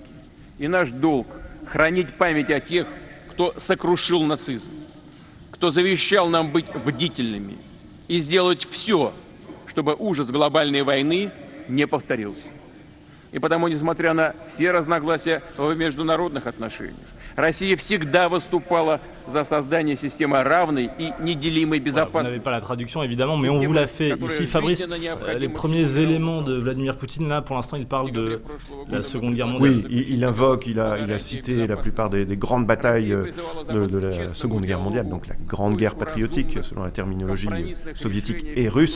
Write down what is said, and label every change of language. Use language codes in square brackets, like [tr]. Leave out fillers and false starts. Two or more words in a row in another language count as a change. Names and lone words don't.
[ru] И наш долг – хранить память о тех, кто сокрушил нацизм, кто завещал нам быть бдительными и сделать все, чтобы ужас глобальной войны не повторился. И потому, несмотря на все разногласия в международных отношениях, Россия всегда выступала за создание системы равной и неделимой безопасности. [fr] Vous n'avez pas la traduction évidemment, mais on vous l'a fait ici, Fabrice. Les premiers éléments de Vladimir Poutine, là, pour l'instant, il parle de la Seconde Guerre mondiale. Oui, il invoque, il a cité la plupart des grandes batailles de la Seconde Guerre mondiale, donc la Grande Guerre patriotique, selon la terminologie soviétique et russe.